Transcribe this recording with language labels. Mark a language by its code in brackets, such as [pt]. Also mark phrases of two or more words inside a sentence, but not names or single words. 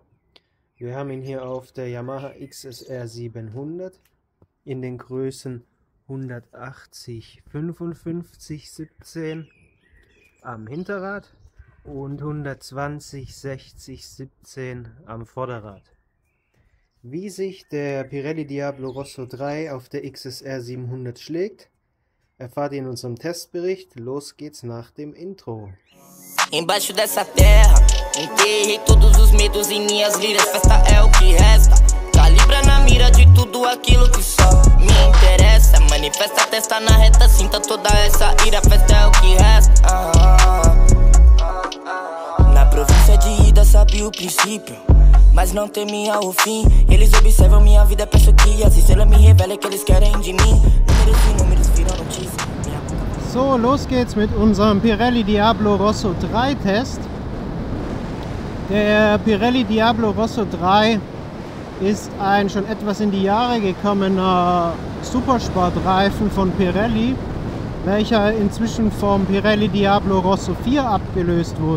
[de] Wir haben ihn hier auf der Yamaha XSR 700 in den Größen 180 55 17 am Hinterrad und 120 60 17 am Vorderrad. Wie sich der Pirelli Diablo Rosso 3 auf der XSR 700 schlägt, erfahrt ihr in unserem Testbericht. Los geht's nach dem Intro. [pt] Embaixo dessa terra, enterrei todos os medos em minhas liras. Festa é o que resta, calibra na mira de tudo aquilo que só me interessa. Manifesta a testa na reta, sinta toda essa ira. Festa é o que resta. Na província de Ida sabe o princípio, mas não temia o fim. Eles observam minha vida, peço que as estrelas me revelem que eles querem de mim. Números e números viram notícia. [de] So, los geht's mit unserem Pirelli Diablo Rosso 3 Test. Der Pirelli Diablo Rosso 3 ist ein schon etwas in die Jahre gekommener Supersportreifen von Pirelli, welcher inzwischen vom Pirelli Diablo Rosso 4 abgelöst wurde.